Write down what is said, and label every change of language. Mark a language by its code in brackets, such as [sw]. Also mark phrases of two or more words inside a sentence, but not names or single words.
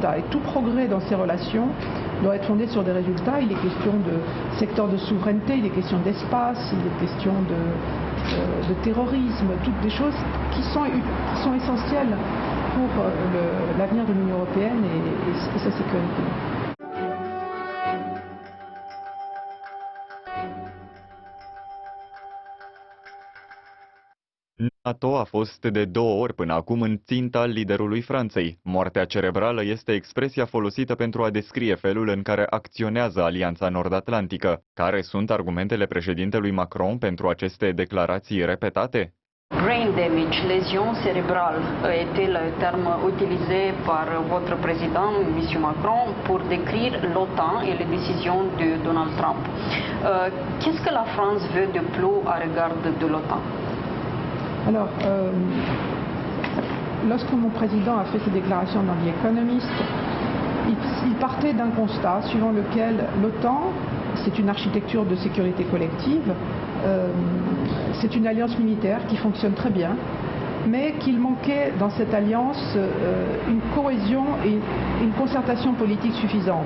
[fr] Et tout progrès dans ces relations doit être fondé sur des résultats. Il est question de secteur de souveraineté, il est question d'espace, il est question de terrorisme, toutes des choses qui sont essentielles pour l'avenir de l'Union européenne et sa sécurité. [ro] NATO a fost de 2 ori până acum în ținta liderului Franței. Moartea cerebrală este expresia folosită pentru a descrie felul în care acționează Alianța Nord-Atlantică. Care sunt argumentele președintelui Macron pentru aceste declarații repetate? [en] Brain damage, [fr] lésion cérébrale, était le terme utilisé par votre président, M. Macron, pour décrire l'OTAN et les décisions de Donald Trump. Qu'est-ce que la France veut de plus à l'égard de l'OTAN? Alors, lorsque mon président a fait ses déclarations dans The Economist, il partait d'un constat suivant lequel l'OTAN, c'est une architecture de sécurité collective, c'est une alliance militaire qui fonctionne très bien, mais qu'il manquait dans cette alliance une cohésion et une concertation politique suffisante.